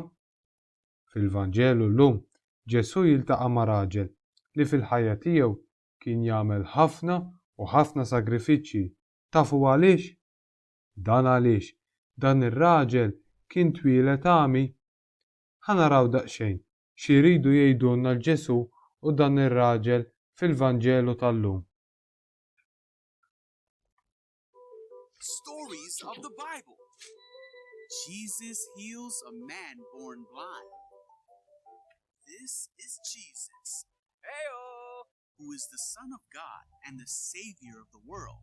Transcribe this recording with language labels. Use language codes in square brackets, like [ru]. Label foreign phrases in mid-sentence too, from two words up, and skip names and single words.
[mt] Fil-Vanġelu llum Ġesu jiltaqa' ma' raġel li fil-ħajja tiegħu kien jagħmel ħafna u ħafna sagrifiċċji. Tafu għaliex? Dan għaliex dan ir-raġel kien twieled għami. Ħanaraw daqsxejn xi jridu jgħidulna l-Ġesu u dan ir-raġel fil-Vanġelu tal-lum. [en] Stories of the Bible. Jesus heals a man born blind. This is Jesus, who is the Son of God and the Savior of the world.